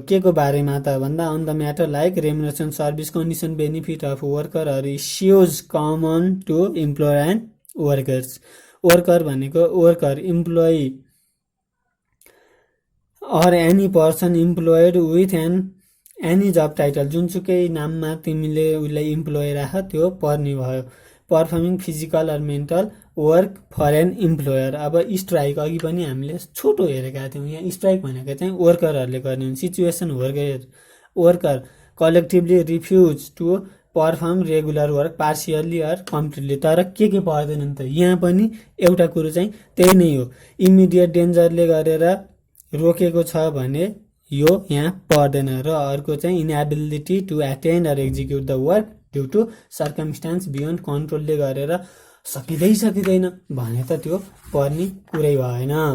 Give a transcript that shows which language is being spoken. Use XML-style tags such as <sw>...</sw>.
<ne>के को बारेमा त भन्दा</ne> <en>On the matter like remuneration, service, condition, benefit of worker or issues common to employer and workers. Worker भनेको worker, employee or any person employed with any job title,</en> <ne>जुनसुकै नाममा तिमीले उसलाई इम्प्लोइ राख त्यो पर्ने भयो।</ne> <en>Performing physical or mental work for an employer.</en> <ne>अब स्ट्राइक अघि पनि हामीले छोटो हेरेका थियौँ, यहाँ स्ट्राइक भनेको चाहिँ वर्करहरूले गर्ने हुन्।</ne> <en>Situation worker collectively refuse to perform regular work partially or completely.</en> <ne>तर के पर्दैनन् त यहाँ पनि एउटा कुरो चाहिँ त्यही नै हो, इमिडिएट डेन्जरले गरेर रोकेको छ भने यो यहाँ पर्दैन। र अर्को चाहिँ</ne> <en>inability to attend or execute the work due to circumstances beyond कन्ट्रोलले</en> <ne>गरेर सकिँदैन भने त त्यो पर्ने कुरै भएन।</ne>